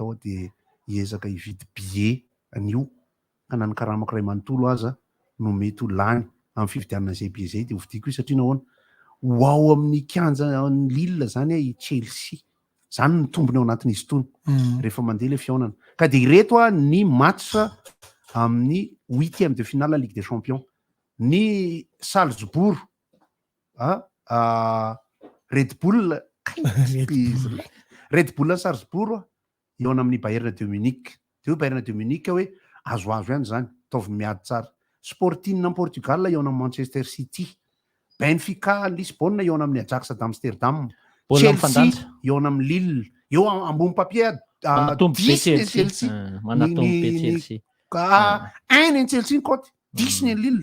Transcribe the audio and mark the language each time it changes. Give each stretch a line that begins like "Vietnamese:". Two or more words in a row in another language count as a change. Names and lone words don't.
Malagasy: atao de hiezaka hividy billet anio ka nanokaramako ray manontolo aza no mety ho lany amin'ny fividianana zay billet zay de hovidiko io satria nahoana ho ao amin'ny kianja ny Lille zany i Chelsea zany ny tombony ao anatin'izy tony rehefa mandeha le fiaonana ka de ireto ny match amin'ny
French: 8e de finale
Malagasy: la Ligue des Champions ny Salzbourg Red Bull Salzbourg eo amin'ny Bayern de Munich de Bayern de Munich hoe azoazo ihany zany taovy miady tsara. Sporting en Portugal eo amin'ny Manchester City, Benfica Lisbonne eo amin'ny Ajax d'Amsterdam, Chelsea eo amin'ny Lille, eo ambony papier Chelsea ny Chelsea kote 10 ny Lille.